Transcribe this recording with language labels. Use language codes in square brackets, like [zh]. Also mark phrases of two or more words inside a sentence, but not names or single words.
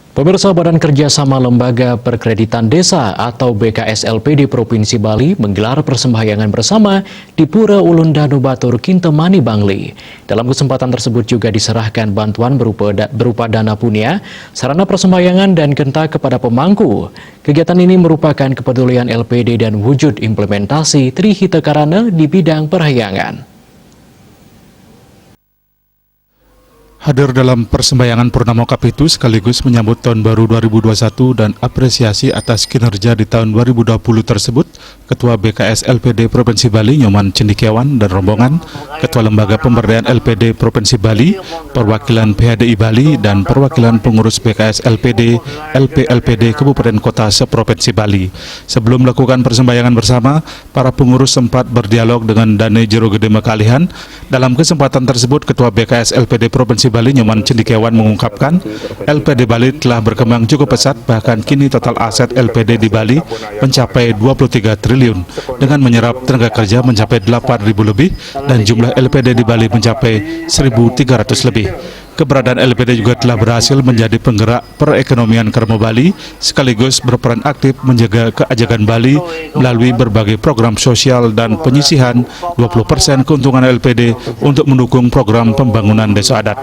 [id] Pemirsa, Badan Kerjasama Lembaga Perkreditan Desa atau BKSLPD Provinsi Bali menggelar persembahyangan bersama di Pura Ulun Danu Batur, Kintemani, Bangli. Dalam kesempatan tersebut juga diserahkan bantuan berupa dana punya, sarana persembahyangan dan genta kepada pemangku. Kegiatan ini merupakan kepedulian LPD dan wujud implementasi Trihita Karana di bidang perahyangan. Hadir dalam persembahyangan Purnama Kapitu sekaligus menyambut tahun baru 2021 dan apresiasi atas kinerja di tahun 2020 tersebut, Ketua BKS LPD Provinsi Bali Nyoman Cendikiawan dan rombongan, Ketua Lembaga Pemberdayaan LPD Provinsi Bali, perwakilan PHDI Bali dan perwakilan pengurus BKS LPD, LPLPD Kabupaten Kota seprovinsi Bali. Sebelum melakukan persembahyangan bersama, para pengurus sempat berdialog dengan Dane Jero Gede Mekalihan. Dalam kesempatan tersebut, Ketua BKS LPD Provinsi Bali Nyoman Cendikiawan mengungkapkan LPD Bali telah berkembang cukup pesat, bahkan kini total aset LPD di Bali mencapai 23 triliun dengan menyerap tenaga kerja mencapai 8.000 lebih dan jumlah LPD di Bali mencapai 1.300 lebih. Keberadaan LPD juga telah berhasil menjadi penggerak perekonomian Kerma Bali sekaligus berperan aktif menjaga keajakan Bali melalui berbagai program sosial dan penyisihan 20% keuntungan LPD untuk mendukung program pembangunan desa adat.